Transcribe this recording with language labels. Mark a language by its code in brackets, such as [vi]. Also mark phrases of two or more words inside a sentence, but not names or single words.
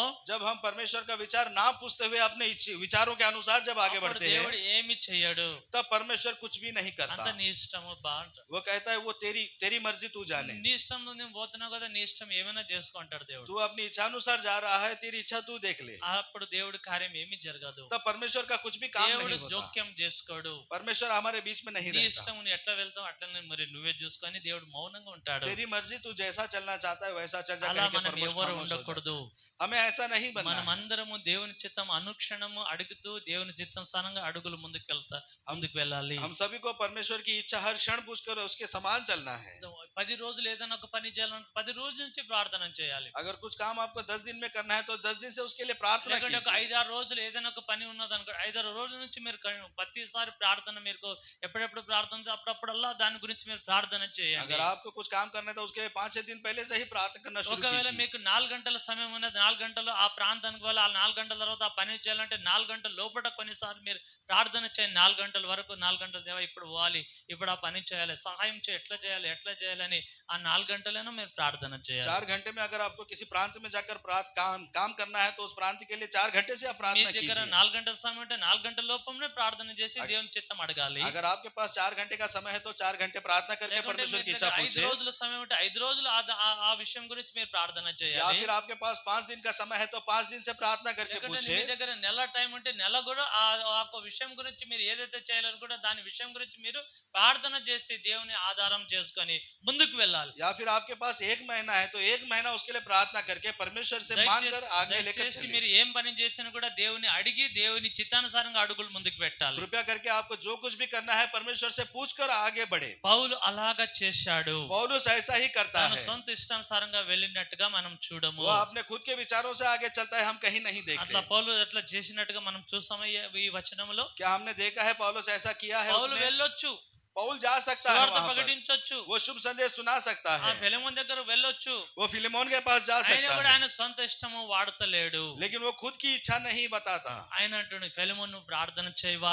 [hi] जब हम परमेश्वर का विचार ना पूछते हुए अपने विचारों के अनुसार जब आगे [te] అప్పుడు [hi] बढ़ते हैं, [te] దేవుడు ఏమి చెయ్యడు. [hi] तब परमेश्वर कुछ भी नहीं [te] అంత [hi] करता। [te] నీ ఇష్టము బాగుంటుంది. [hi] वो कहता है वो तेरी मर्जी तू जाने, [te] నీ ఇష్టంలో నేను పోతున్నావు కదా, నీ ఇష్టం ఏమైనా చేసుకుంటాడు దేవుడు. [hi] तू अपनी इच्छा अनुसार जा रहा है, तेरी इच्छा तू देख ले। [te] అప్పుడు దేవుడి కార్యం ఏమి జరగదు. [hi] तब परमेश्वर का कुछ भी काम [te] దేవుడు [hi] नहीं होता, [te] జోక్యం చేసుకోడు. [hi] परमेश्वर हमारे बीच में नहीं [te] నీ [hi] रहता। [te] ఇష్టం నువ్వు ఎట్లా వెళ్తావు అట్లనే మరి నువ్వే చూసుకొని దేవుడు మౌనంగా ఉంటాడు. [hi] तेरी मर्जी तू जैसा चलना चाहता है वैसा चल जा [te] అలా [hi] कह के [te] మనం [hi] परमेश्वर [te] ఎవరు [hi] खामोश हो जाता [te] ఉండకూడదు. [hi] है। हमें ऐसा नहीं बनना [te] మనం [hi] है। [te] అందరము దేవుని చిత్తం అనుక్షణము అడుగుతూ దేవుని చిత్తానుసారంగా అడుగులు ముందుకు వెళ్ళాలి. [hi] हम सभी को परमेश्वर की इच्छा हर क्षण पूछकर उसके समान चलना है। [te] 10 రోజులు ఏదైనా ఒక పని చేయాలంటే 10 రోజుల నుంచి ప్రార్థన చేయాలి. [hi] अगर कुछ काम आपको 10 दिन में करना है तो 10 दिन से उसके लिए प्रार्थना [te] లేకుంటే ఒక [hi] कीजिए। [te] 5-6 రోజులు ఏదైనా ఒక పని ఉన్నది అనుకో, 5-6 రోజుల నుంచి మీరు ప్రతిసారి ప్రార్థన మీరు ఎప్పుడెప్పుడు ప్రార్థన అప్పుడప్పుడల్లా దాని గురించి మీరు ప్రార్థన చేయండి. [hi] अगर आपको कुछ काम करना है तो उसके लिए 5-6 दिन पहले से ही प्रार्थना करना शुरू [te] ఒకవేళ [hi] कीजिए। [te] మీకు 4 గంటల సమయం ఉన్నది, 4 గంటలు ఆ ప్రాంతానికి వెళ్ళి ఆ 4 గంటల తర్వాత ఆ పని చేయాలంటే 4 గంటల లోపల కొన్నిసార్లు మీరు ప్రార్థన చేయండి. 4 గంటల వరకు 4 గంటల దేవా ఇప్పుడు పోవాలి, ఇప్పుడు ఆ పని చేయాలి, సహాయం ఎట్లా చేయాలని ఆ 4 గంటలైనా మీరు ప్రార్థన చేయాలి. [hi] 4 घंटे में अगर आपको किसी प्रांत में जाकर काम करना है तो उस प्रांत के लिए 4 घंटे से आप [te] మీ [hi] प्रार्थना [te] దగ్గర [hi] कीजिए। [te] 4 గంటల సమయం ఉంటే 4 గంటల లోపలనే ప్రార్థన చేసి దేవుని చిత్తం అడగాలి. [hi] अगर आपके पास 4 घंटे का समय है तो 4 घंटे प्रार्थना करके [te] లేకుంటే [hi] परमेश्वर की [te] మీ [hi] इच्छा [te] దగ్గర 5 [hi] पूछे। [te] రోజుల సమయం ఉంటే 5 రోజులు ఆ విషయం గురించి మీరు ప్రార్థన [hi] या [te] చేయాలి. [hi] फिर आपके पास 5 दिन का समय है तो 5 दिन से प्रार्थना करके [te] లేకుంటే [hi] पूछे। [te] మీ దగ్గర నెల టైం ఉంటే నెల కూడా ఆ ఒక విషయం గురించి మీరు ఏదైతే చేయాలనుకుంటే దాని విషయం గురించి మీరు ప్రార్థన చేసి దేవుని ఆధారం చేసుకొని ముందుకు వెళ్ళాలి. [hi] या फिर आपके पास 1 महीना है तो 1 महीना उसके लिए प्रार्थना करके परमेश्वर से मांगकर आगे लेकर [te] దయచేసి [hi] चलिए। [te] మీరు ఏం పని చేసినా కూడా దేవుని అడిగి దేవుని చిత్తానుసారంగా అడుగులు ముందుకు పెట్టాలి. [hi] कृपया करके आपको जो कुछ भी करना है परमेश्वर से पूछकर आगे बढ़े। [te] పౌలు అలాగా చేశాడు. [hi] पौलुस ऐसा ही करता [te] తన [hi] है, [te] సొంత ఇష్టానుసారంగా వెళ్ళినట్టుగా మనం చూడము. [hi] वो अपने खुद के विचारों से आगे चलता है, हम कहीं नहीं [te] అట్లా [hi] देखते। [te] పౌలు అట్లా చేసినట్టుగా మనం చూస్తాము ఈ వచనంలో. [hi] क्या हमने देखा है पौलुस ऐसा किया है? [te] పౌలు [hi] उसने [te] వెళ్ళొచ్చు, [hi] पौल जा सकता है [te] సువార్త [hi] वहां पर, [te] ప్రకటించొచ్చు, [hi] वो शुभ संदेश सुना सकता [te] ఆ [hi] है, [te] ఫిలెమోను దగ్గర వెళ్ళొచ్చు. [hi] वो फिलेमोन के पास जा [te] ఆయన [hi] सकता [te] కూడా [hi] है, [te] ఆయన సొంత ఇష్టము వాడతలేడు. [hi] लेकिन वो खुद की इच्छा नहीं बताता। [te] ఆయన అంటున్నాడు, ఫిలెమోను నువ్వు ప్రార్థన చేయవా,